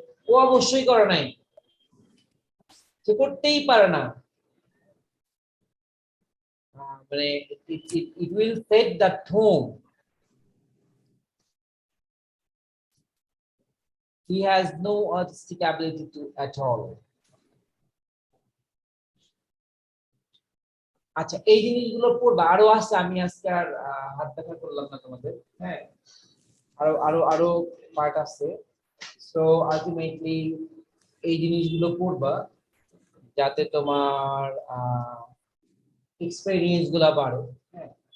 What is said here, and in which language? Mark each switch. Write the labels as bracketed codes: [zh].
[bn] ও অবশ্যই করে নাই, সে করতেই পারে না, মানে [en] it will set the tone. He has no artistic ability to at all. [bn] আচ্ছা, এই জিনিসগুলো পড়বা, আরো আছে, আমি আজকে আর হাত দেখা করলাম না তোমাদের, হ্যাঁ আরো আরো আরো পার্ট আছে। সো আলটিমেটলি এই জিনিসগুলো পড়বা যাতে তোমার এক্সপেরিয়েন্স গুলা বাড়ে, হ্যাঁ।